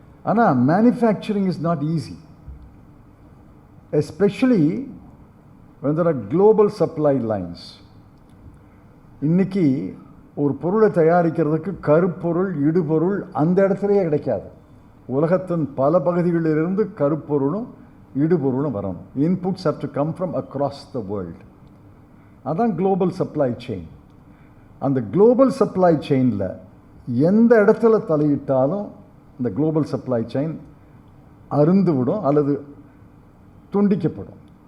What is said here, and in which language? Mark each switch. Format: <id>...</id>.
<ta>ஆனால்</ta> <en>Manufacturing is not easy, especially when there are global supply lines.</en> <ta>இன்றைக்கி ஒரு பொருளை தயாரிக்கிறதுக்கு கருப்பொருள், இடுபொருள் அந்த இடத்துலையே கிடைக்காது. உலகத்தின் பல பகுதிகளிலிருந்து கருப்பொருளும் இடுபொருளும் வரணும்.</ta> <en>Inputs have to come from across the world.</en> <ta>அதான் குளோபல் சப்ளை செயின். அந்த குளோபல் சப்ளை செயினில் எந்த இடத்துல தலையிட்டாலும் இந்த குளோபல் சப்ளை செயின் அருந்துவிடும் அல்லது துண்டிக்கப்படும்.</ta>